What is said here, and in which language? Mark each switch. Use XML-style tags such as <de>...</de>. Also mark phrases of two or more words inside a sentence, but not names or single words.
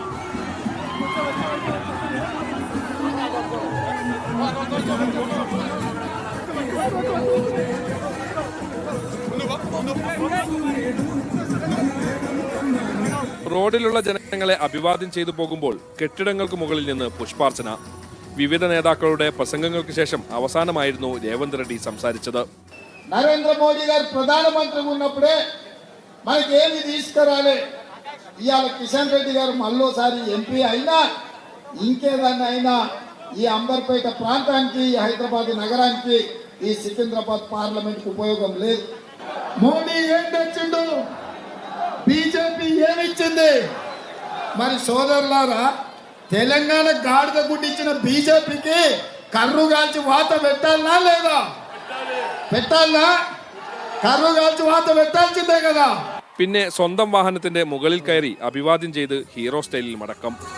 <ml>റോഡിലുള്ള ജനങ്ങളെ അഭിവാദ്യം ചെയ്തു പോകുമ്പോൾ കെട്ടിടങ്ങൾക്ക് മുകളിൽ നിന്ന് പുഷ്പാർച്ചന. വിവിധ നേതാക്കളുടെ പ്രസംഗങ്ങൾക്ക് ശേഷം അവസാനമായിരുന്നു രേവന്ത് റെഡ്ഡി സംസാരിച്ചത്.</ml> <te>నరేంద్రమోడీ గారు ప్రధానమంత్రిగా ఉన్నప్పుడే మనకి ఏది తీసుకురాలే. ఇవాళ కిషన్ రెడ్డి గారు మళ్ళోసారి ఎంపీ అయినా ఇంకేదన్నా అయినా ఈ అంబర్పేట ప్రాంతానికి హైదరాబాద్ నగరానికి ఈ సికింద్రాబాద్ పార్లమెంట్ ఉపయోగం లేదు. మోడీ ఏం తెచ్చిండు, బీజేపీ ఏమిచ్చింది? మరి సోదరులారా, తెలంగాణ గాడిద గుడ్డిచ్చిన బీజేపీకి కర్రు కాల్చి వాత పెట్టాలనా లేదా? పెట్టాలనా? കറു കാൽച്ച് വാർത്ത വെട്ടാൽച്ചിട്ടേ കഥാ.</te> <ml>പിന്നെ സ്വന്തം വാഹനത്തിന്റെ മുകളിൽ കയറി അഭിവാദ്യം ചെയ്ത് ഹീറോ സ്റ്റൈലിൽ മടക്കം.</ml>